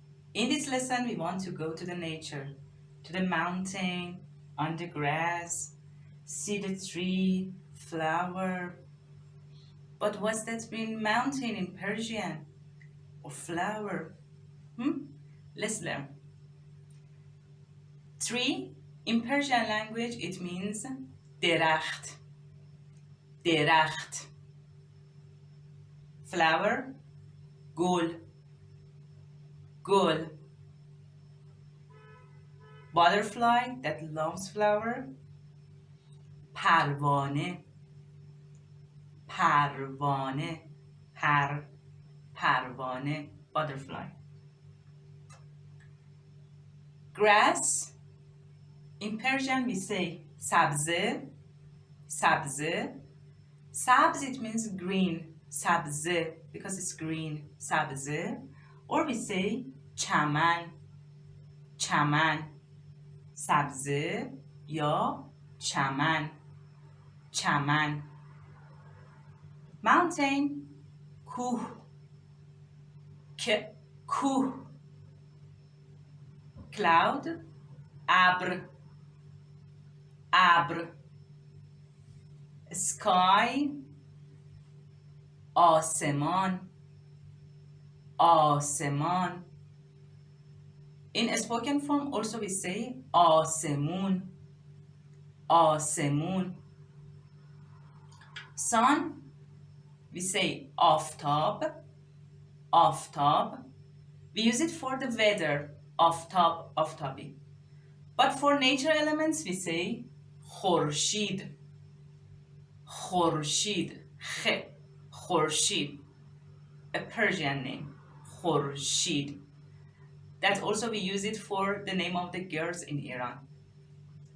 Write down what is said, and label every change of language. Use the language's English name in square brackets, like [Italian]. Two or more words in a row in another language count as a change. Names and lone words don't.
[English] In this lesson, we want to go to the nature, to the mountain, on the grass, see the tree, flower. But what's that mean mountain in Persian? Or flower? Let's learn. Tree, in Persian language, it means درخت. [Persian] درخت. Flower, گل. گل. [English] Butterfly that loves flower. [Persian] پروانه. پروانه. پروانه. [English] Butterfly. Grass, in Persian we say sabze. [Persian] Sabze. [English] Sabz, it means green. Sabze, because it's green. Sabze. Or we say chaman. [Persian] Chaman. سبزه یا چمن. [English] Chaman. Mountain, [Persian] کوه. کوه. Cloud, ابر. ابر. Sky, آسمان. آسمان. [English] In spoken form also we say آسمون. [Persian] آسمون. [English] Sun, we say آفتاب. [Persian] آفتاب. [English] We use it for the weather. [Persian] آفتاب. آفتابی. [English] But for nature elements we say خورشید. [Persian] خورشید. خورشید. [English] A Persian name. خورشید. That also we use it for the name of the girls in Iran.